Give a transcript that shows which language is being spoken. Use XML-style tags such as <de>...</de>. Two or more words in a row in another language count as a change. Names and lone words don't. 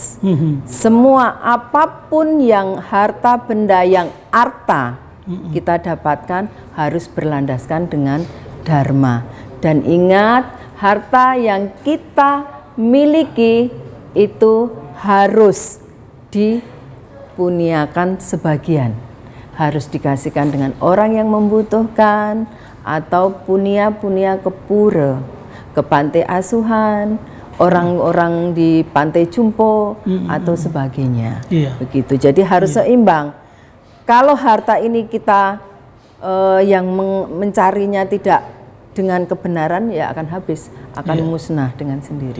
<id>Semua apapun yang harta benda yang arta kita dapatkan harus berlandaskan dengan dharma. Dan ingat, harta yang kita miliki itu harus dipuniakan sebagian. Harus dikasihkan dengan orang yang membutuhkan, atau punia-punia ke pura, ke pantai asuhan, orang-orang di pantai jumpo atau sebagainya. Iya. Begitu. Jadi harus seimbang. Kalau harta ini kita yang mencarinya tidak dengan kebenaran, ya akan habis, akan musnah dengan sendiri.</id>